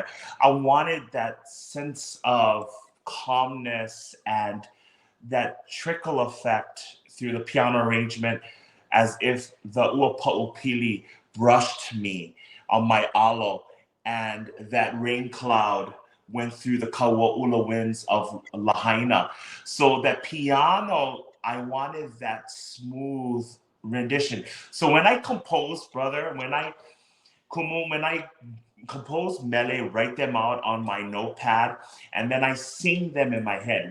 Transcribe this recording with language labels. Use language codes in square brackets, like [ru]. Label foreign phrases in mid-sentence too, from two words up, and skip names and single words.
[en] I wanted that sense of calmness and that trickle effect through the piano arrangement, as if the Ua Paʻūpili brushed me on my alo, and that rain cloud went through the kauaʻula winds of Lahaina. So that piano, I wanted that smooth rendition. So when I compose, brother, when I compose mele, write them out on my notepad, and then I sing them in my head.